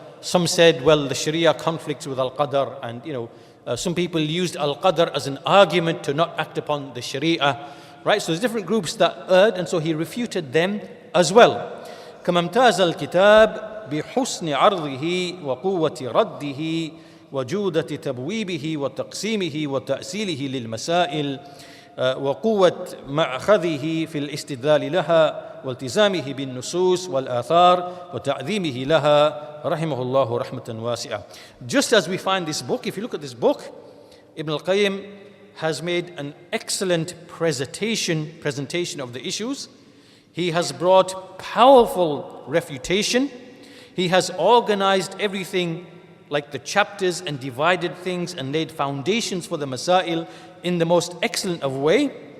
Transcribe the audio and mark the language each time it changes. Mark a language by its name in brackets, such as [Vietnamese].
[English] Some said, well, the Sharia conflicts with Al-Qadar, and, some people used Al-Qadar as an argument to not act upon the Sharia, right? So there's different groups that erred, and so he refuted them as well. [Arabic] كما امتاز الكتاب بحسن عرضه وقوة رده وجودة تبويبه وتقسيمه وتأصيله للمسائل وقوة مأخذه في الاستدلال لها والتزامه بالنصوص والآثار وتعظيمه لها رحمه الله رحمة واسعة. [English] Just as we find this book, if you look at this book, Ibn Al-Qayyim has made an excellent presentation of the issues. He has brought powerful refutation. He has organized everything like the chapters and divided things and laid foundations for the masail in the most excellent of way.